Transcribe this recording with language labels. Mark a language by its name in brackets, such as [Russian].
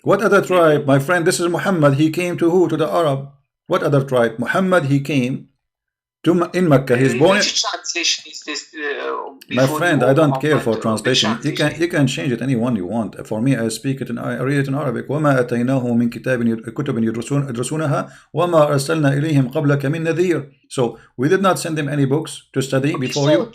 [English] What other tribe? My friend, this is Muhammad. He came to who? To the Arab. What other tribe? Muhammad, he came to in Mecca. He's born. Which translation is this? My friend, I don't care for translation. You can change it any one you want. For me, I speak it and I read it in Arabic. [Arabic] وما أتيناه من كتب يدرسونها وما أرسلنا إليهم قبلك من نذير. [English] So we did not send them any books to study before you.